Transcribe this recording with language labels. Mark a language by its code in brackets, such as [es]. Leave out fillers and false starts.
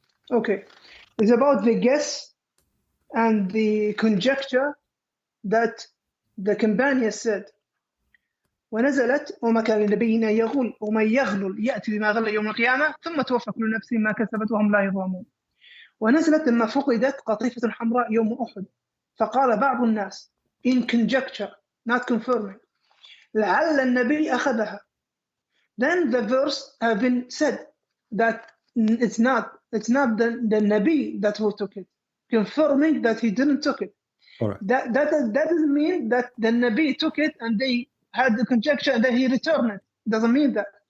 [en] Okay. It's about the guess and the conjecture that the companion said. [ar] ونزلت وما كان لنبي أن يغل ومن يغلل يأتي بما غل يوم القيامة ثم توفى كل نفس ما كسبت وهم لا يظلمون. ونزلت لما فقدت قطيفة حمراء يوم أحد فقال بعض الناس [en] in conjecture not confirming [ar] لعل النبي أخذها. [en] Then the verse have been said that it's not the Nabi that who took it, confirming that he didn't took it. All right. That doesn't mean that the Nabi took it and they had the conjecture and then he returned it. Doesn't mean that.